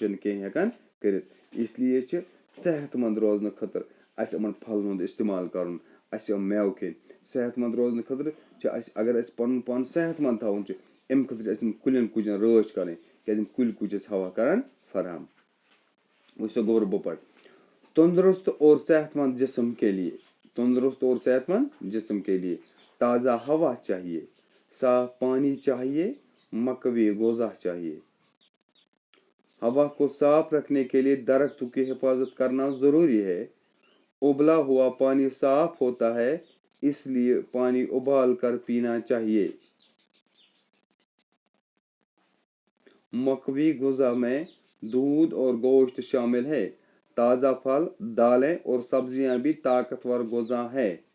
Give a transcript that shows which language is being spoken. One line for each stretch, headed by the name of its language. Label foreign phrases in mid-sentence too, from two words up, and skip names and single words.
Kashmiri: چھُنہٕ کِہیٖنۍ ہٮ۪کان کٔرِتھ اسلیے چھِ صحت مند روزنہٕ خٲطرٕ اَسہِ یِمن پھلن ہُنٛد استعمال کَرُن اَسہِ یِم میوٕ کھیٚنۍ صحت مند روزنہٕ خٲطرٕ چھِ اَسہِ اگر اَسہِ پَنُن پان صحت مند تھاوُن چھُ اَمہِ خٲطرٕ چھِ اَسہِ یِم کُلٮ۪ن کُجن رٲچھ کَرٕنۍ کیازِ یِم کُلۍ کُج چھِ ہوا کران فراہم وٕچھو گوٚبر بہٕ پَرٕ
Urdu: تندرست اور صحت مند جسم کے لیے تندرست اور صحت مند جسم کے لیے تازہ ہوا چاہیے صاف پانی چاہیے مکوی غذا چاہیے ہوا کو صاف رکھنے کے لیے درختوں کی حفاظت کرنا ضروری ہے ابلا ہوا پانی صاف ہوتا ہے اس لیے پانی ابال کر پینا چاہیے مکوی غذا میں دودھ اور گوشت شامل ہے تازہ پھل دالیں اور سبزیاں بھی طاقتور غذا ہے